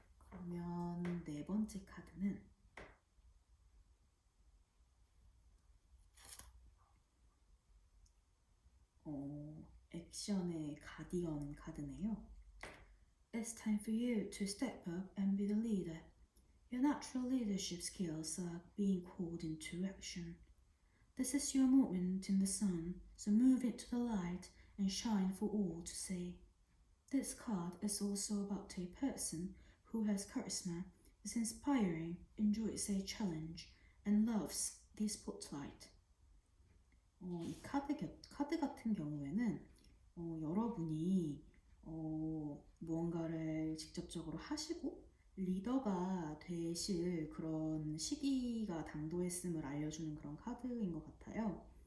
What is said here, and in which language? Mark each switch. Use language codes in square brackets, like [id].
[ko] 그러면 네 번째 카드는 액션의 가디언 카드네요. [en] It's time for you to step up and be the leader. Your natural leadership skills are being called into action. This is your moment in the sun, so move into the light and shine for all to see. This card is also about a person who has charisma, is inspiring, enjoys a challenge, and loves the spotlight. [ko] 이 카드 같은 경우에는 여러분이 무언가를 직접적으로 하시고 리더가 되실 그런 시기가 당도했음을 알려주는 그런 카드인 것 같아요.